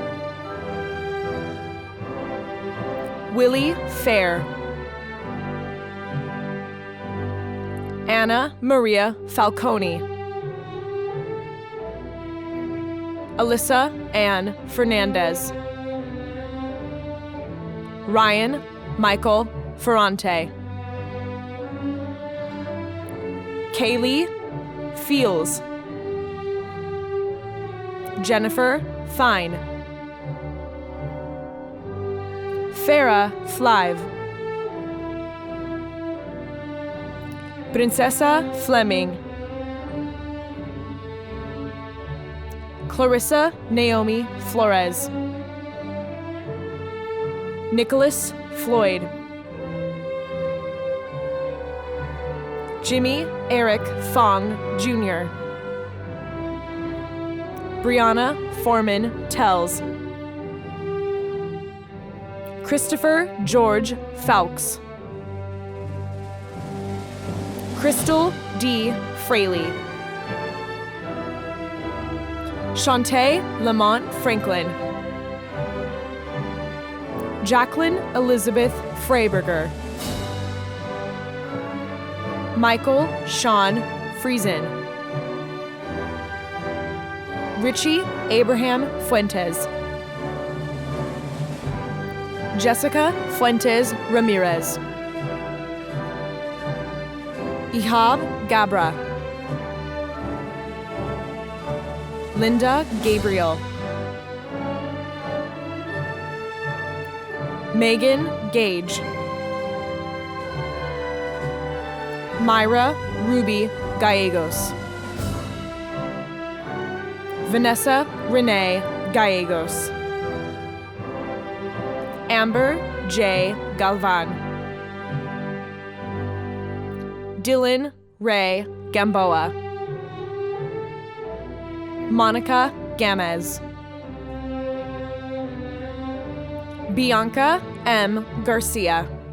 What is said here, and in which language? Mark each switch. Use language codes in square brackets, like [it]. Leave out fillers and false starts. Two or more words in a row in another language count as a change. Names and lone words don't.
[en] Willie Fair, Anna Maria Falcone, Alyssa Ann Fernandez, Ryan Michael Ferrante, Kaylee Fields, Jennifer Fine, Farah Flive, Princesa Fleming, Clarissa Naomi Flores, Nicholas Floyd, Jimmy Eric Fong Jr., Brianna Foreman Tells. Christopher George Fowkes. Crystal D. Fraley. Shantae Lamont Franklin. Jacqueline Elizabeth Freiberger. Michael Sean Friesen. Richie Abraham Fuentes. Jessica Fuentes Ramirez. Ihab Gabra. Linda Gabriel. Megan Gage. Myra Ruby Gallegos. Vanessa Renee Gallegos. Amber J. Galvan. Dylan Ray Gamboa. Monica Gamez. Bianca M. Garcia.